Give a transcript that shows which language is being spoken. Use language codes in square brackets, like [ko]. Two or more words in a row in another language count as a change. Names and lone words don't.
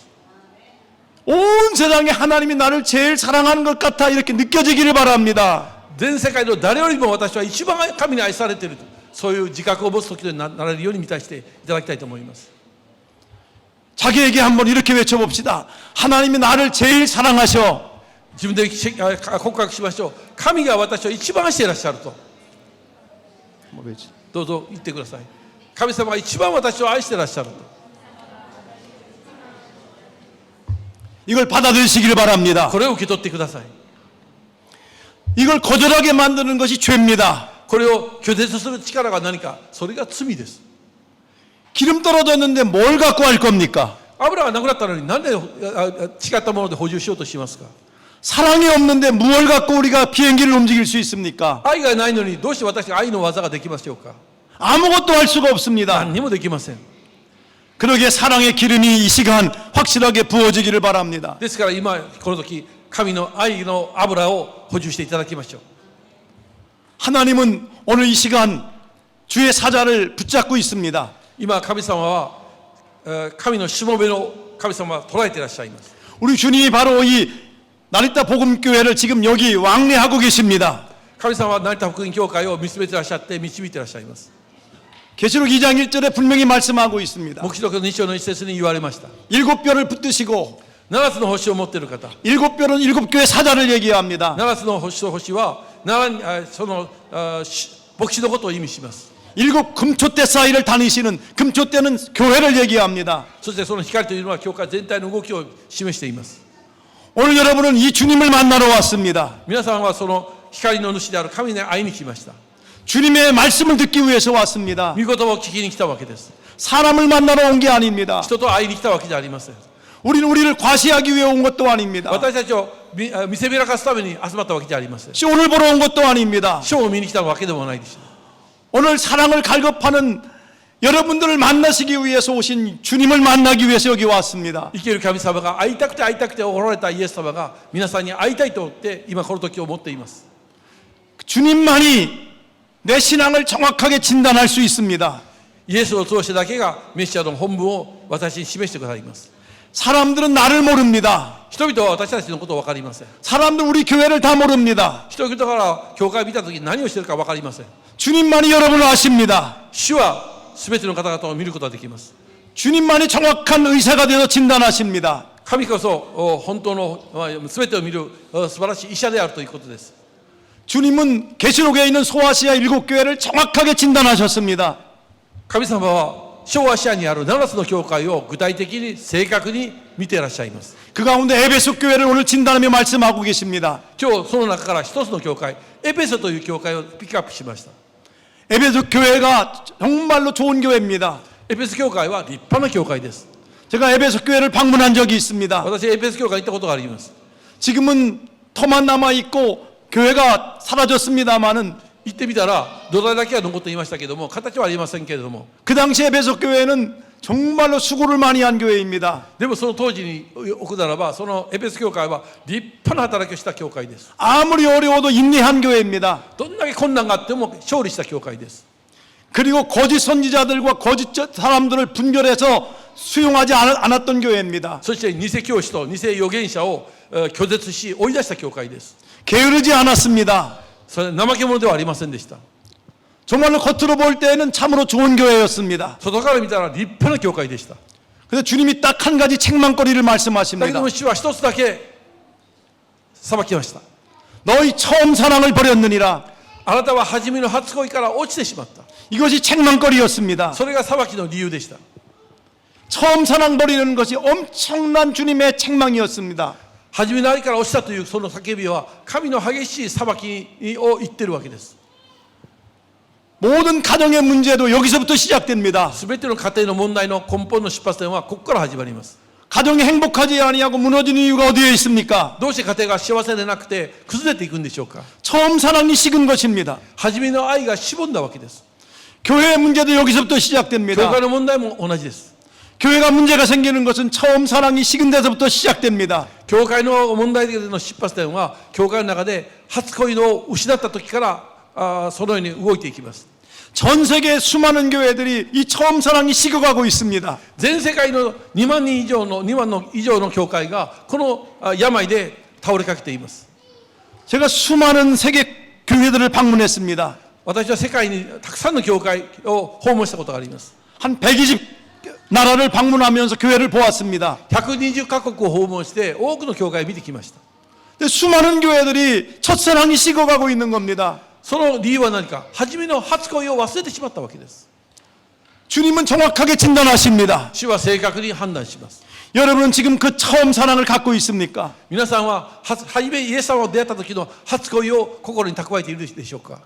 [ko] 온 세상에 하나님이 나를 제일 사랑하는 것 같아 이렇게 느껴지기를 바랍니다. [ja] 全世界の誰よりも私は一番神に愛されていると、そういう自覚を持つ時になれるように満たしていただきたいと思います。 [ko] 자기에게 한번 이렇게 외쳐봅시다. 하나님이 나를 제일 사랑하셔. [ja] 自分で告白しましょう。神が私を一番愛していらっしゃると。 [ko] 뭐지? [ja] どうぞ言ってください。神様が一番私を愛してらっしゃると。 [ko] 이걸 받아들이시기를 바랍니다. [ja] これを受け取ってください。 [ko] 이걸 거절하게 만드는 것이 죄입니다. [ja] これを拒絶する力が何か、それが罪です。 [ko] 기름 떨어졌는데 뭘 갖고 할 겁니까? [ja] 油がなくなったのになんで違ったもので補充しようとしますか。 [ko] 사랑이 없는데 무엇을 갖고 우리가 비행기를 움직일 수 있습니까? [ja] 愛がないのにどうして私が愛の技ができましょうか。 [ko] 아무것도 할 수가 없습니다. [ja] 何にもできません。 [ko] 그러기에 사랑의 기름이 이 시간 확실하게 부어지기를 바랍니다. [ja] ですから今この時神の愛の油を補充していただきましょう。 [ko] 하나님은 오늘 이 시간 주의 사자를 붙잡고 있습니다. [ja] 今神様は神のしもべの神様は捉えていらっしゃいます。 [ko] 우리 주님이 바로 이 나리타 복음교회를 지금 여기 왕래하고 계십니다. [ja] 神様は成田福音教会を見つめていらっしゃって導いていらっしゃいます。 [ko] 계시록 2장 1절에 분명히 말씀하고 있습니다. [ja] 黙示録の2章の一節に言われました。 [ko] 일곱 별을 붙드시고 [ja] 7つの星を持っている方、 [ko] 일곱 별은 일곱 교회 사자를 얘기합니다. [ja] 7 つの星と星はその牧師のことを意味します。 [ko] 일곱 금초대 사이를 다니시는 금초대는 교회를 얘기합니다. [ja] そしてその光というのは教会全体の動きを示しています。 [ko] 오늘 여러분은 이 주님을 만나러 왔습니다. [ja] 皆さんはその光の主である神に会いに来ました。 [ko] 주님의 말씀을 듣기 위해서 왔습니다. [ja] 御言葉を聞きに来たわけです。 [ko] 사람을 만나러 온 게 아닙니다. [ja] 人と会いに来たわけじゃありません。 [ko] 우리는 우리를 과시하기 위해 온 것도 아닙니다. [ja] 私たちを見せびらかすために集まったわけじゃありません。 [ko] 쇼를 보러 온 것도 아닙니다. [ja] ショーを見に来たわけでもないでしょう。 [ko] 오늘 사랑을 갈급하는 여러분들을 만나시기 위해서 오신 주님을 만나기 위해서 여기 왔습니다. [ja] 生ける神様が会いたくて会いたくておられたイエス様が皆さんに会いたいと思って今この時を持っています。 [ko] 주님만이 내 신앙을 정확하게 진단할 수 있습니다. [ja] イエスを通してだけがメシアの本分を私に示してくださいます。 [ko] 사람들은 나를 모릅니다. [ja] 人々は私たちのことを分かりません。 [ko] 사람들 우리 교회를 다 모릅니다. [ja] 人々から教会を見た時に何をしているか分かりません。 [ko] 주님만이 여러분을 아십니다. [ja] 主は全ての方々を見ることができます。 [ko] 주님만이 정확한 의사가 되어 진단하십니다. [ja] 神こそ本当の全てを見る素晴らしい医者であるということです。 [ko] 주님은 계시록에 있는 소아시아 일곱 교회를 정확하게 진단하셨습니다. [ja] 神様は小アシアにある7つの教会を具体的に正確に見ていらっしゃいます。 [ko] 그 가운데 에베소 교회를 오늘 진단하며 말씀하고 계십니다. [ja] 今日その中から一つの教会エペソという教会をピックアップしました。 [ko] 에베소 교회가 정말로 좋은 교회입니다. [ja] エペソ教会は立派な教会です。 [ko] 제가 에베소 교회를 방문한 적이 있습니다. [ja] 私エペソ教会に行ったことがあります。 [ko] 지금은 터만 남아 있고 교회가 사라졌습니다마는 [ja] 行ってみたら土台だけは残っていましたけども形はありませんけれども [ko] 그 당시 에베소 교회는 정말로 수고를 많이 한 교회입니다. [ja] でもその当時に置くならばそのエペソ教会は立派な働きをした教会です。 [ko] 아무리 어려워도 인내한 교회입니다. [ja] どんだけ困難があっても勝利した教会です。 [ko] 그리고 거짓 선지자들과 거짓 사람들을 분별해서 수용하지 않았던 교회입니다. [ja] そして偽教師と偽預言者を拒絶し追い出した教会です。 [ko] 게으르지 않았습니다. [ja] それ怠け者ではありませんでした。 [ko] 정말로 겉으로 볼 때는 참으로 좋은 교회였습니다. [ja] 外から見たら立派な教会でした。 [ko] 그래서 주님이 딱 한 가지 책망거리를 [ja] だけど [ko] 말씀하십니다. [ja] も主は一つだけ裁きました。 [ko] 너희 처음 사랑을 버렸느니라. [ja] あなたは初めの初恋から落ちてしまった。 [ko] 이것이 책망거리였습니다. [ja] それが裁きの理由でした。 [ko] 처음 사랑 버리는 것이 엄청난 주님의 책망이었습니다. [ja] 初めの愛から落ちたというその叫びは神の激しい裁きを言ってるわけです。 [ko] 모든 가정의 문제도 여기서부터 시작됩니다. [ja] すべての家庭の問題の根本の出発点はここから始まります。 [ko] 가정이 행복하지 아니하고 무너지는 이유가 어디에 있습니까? [ja] どうして家庭が幸せでなくて崩れていくんでしょうか。 [ko] 처음 사랑이 식은 것입니다. [ja] 初めの愛がしぼんだわけです。 [ko] 교회의 문제도 여기서부터 [ja] 教 [ko] 시작됩니다. [ja] 会の問題も同じです。 [ko] 교회가 문제가 생기는 것은 처음 사랑이 식은 데서부터 시작됩니다. [ja] 教会の問題での出発点は教会の中で初恋を失った時からそのように動いていきます。 [ko] 전 세계 수많은 교회들이 이 처음 사랑이 식어가고 있습니다. [ja] 全世界の2万以上の教会がこの病で倒れかけています。 [ko] 제가 수많은 세계 교회들을 방문했습니다. [ja] 私は世界にたくさんの教会を訪問したことがあります。 [ko] 한 120 나라를 방문하면서 교회를 보았습니다. [ja] 120 カ国を訪問して多くの教会を見てきました。 [ko] 근데 수많은 교회들이 첫사랑이 식어가고 있는 겁니다. [ja] その理由は何か、初めの初恋を忘れてしまったわけです。 [ko] 주님은 정확하게 진단하십니다. [ja] 主は正確に判断します。 [ko] 여러분은 지금 그 처음 사랑을 갖고 있습니까? [ja] 皆さんは初めイエス様を出会った時の初恋を心に蓄えているでしょうか。